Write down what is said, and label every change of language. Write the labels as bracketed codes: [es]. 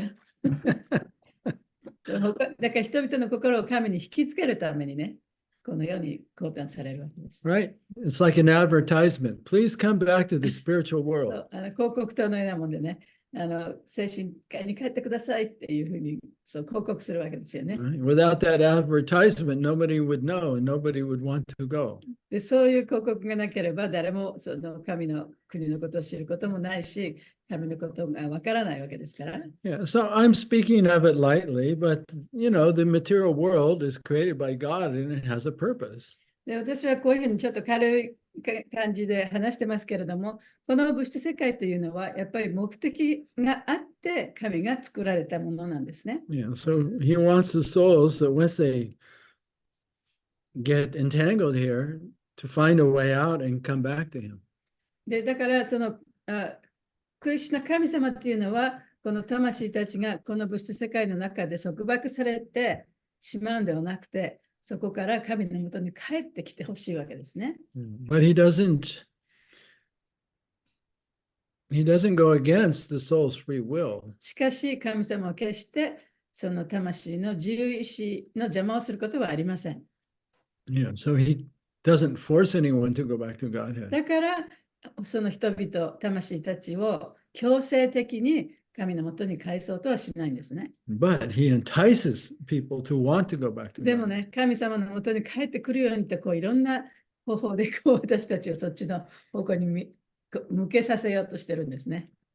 [ja] だから人々の心を神に引きつけるためにね、このように講談されるわけです。 [en] Right? It's like an advertisement. Please come back to the spiritual [ja] そ [en] world. [ja] う広告塔のようなもんでね、精神科医に帰ってくださいっていうふうにそう広告するわけですよね。 [en] Right? Without that advertisement, nobody would know and nobody would want to go. [ja] で、そういう広告がなければ誰もその神の国のことを知ることもないし、神のことがわからないわけですから。 [en] Yeah, so I'm speaking of it lightly, but the material world is created by God and it has a purpose. [ja] で、私はこういうふうにちょっと軽い感じで話してますけれども、この物質世界というのはやっぱり目的があって神が作られたものなんですね。 [en] Yeah, so he wants the souls that once they get entangled here to find a way out and come back to him. [ja] で、だからそのクリシュナ神様っていうのは、この魂たちがこの物質世界の中で束縛されてしまうんではなくて、そこから神のもとに帰ってきてほしいわけですね。 [en] But he doesn't go against the soul's free will. [ja] しかし神様は決してその魂の自由意志の邪魔をすることはありません。 [en] So he doesn't force anyone to go back to Godhead. [ja] だからその人々、魂たちを強制的に神のもとに返そうとはしないんですね。 [en] But he entices people to want to go back to [ja] でも [en] God. [ja] ね、神様のもとに帰ってくるようにってこういろんな方法でこう私たちをそっちの方向に向けさせようとしてるんですね。